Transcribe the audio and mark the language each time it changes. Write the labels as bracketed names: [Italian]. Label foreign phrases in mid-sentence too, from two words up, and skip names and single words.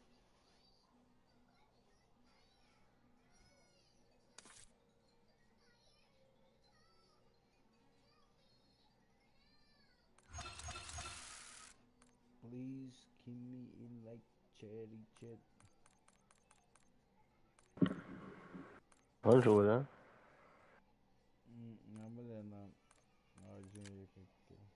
[English] Please give me a like, Cherry Chat. [French] Bonjour, là. Nabala na. RJ 50.